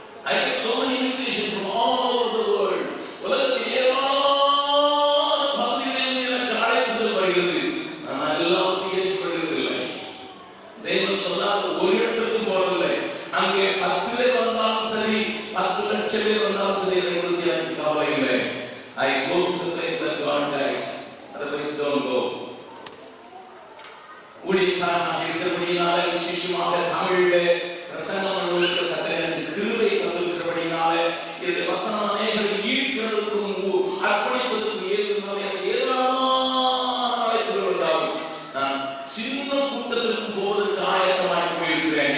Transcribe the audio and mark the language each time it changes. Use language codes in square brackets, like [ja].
[en] I get so many invitations from all over the world. [ta] உலகத்தின் ஏராளமான பகுதிகளில் எனக்கு அழைப்புகள் வருகிறது. நான் எல்லாவற்றையும் ஏற்றுக்கொள்வதில்லை. தேவன் சொல்லாத ஒரு இடத்துக்கு போறதில்லை. அங்கே 10 பேர் வந்தாலும் சரி, 10 லட்சம் பேர் வந்தாலும் சரி, இதை குறித்து எனக்கு கவலை இல்லை. [en] I go to the place where God guides. Otherwise don't go. [ta] ஊழியக்காரனாக இருக்கிறபடினால, விசேஷமாக தமிழிலே பிரசங்கம் பண்ணுவதற்கு கர்த்தர் எனக்கு கிருபை தந்திருக்கிறபடினால, என்னுடைய வசனம் அநேகரை ஈர்க்கிறதுக்கும் அர்ப்பணிப்பதற்கும் ஏதுனால எனக்கு ஏராளமான அழைப்புகள் வந்தாலும் நான் சின்ன கூட்டத்திற்கு போவதற்கு ஆயத்தமாய் போயிருக்கிறேன்.